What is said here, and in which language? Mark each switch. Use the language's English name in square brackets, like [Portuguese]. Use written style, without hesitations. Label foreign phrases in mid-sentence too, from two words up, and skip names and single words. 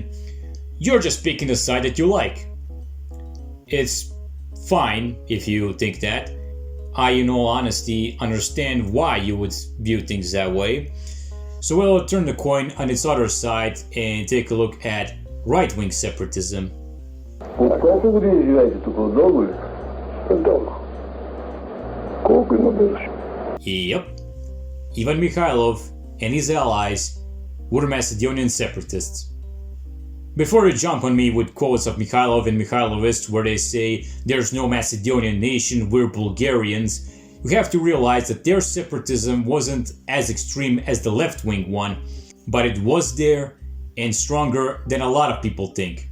[English] You're just picking the side that you like. It's fine if you think that. I, in all honesty, understand why you would view things that way. So we'll turn the coin on its other side and take a look at right-wing separatism. [Bulgarian] От колко години живеете тук? Отдолу ли? Отдолу. Колко има бивши? [English] Yep. Ivan Mikhailov and his allies were Macedonian separatists. Before you jump on me with quotes of Mikhailov and Mikhailovists where they say there's no Macedonian nation, we're Bulgarians, you have to realize that their separatism wasn't as extreme as the left-wing one, but it was there and stronger than a lot of people think.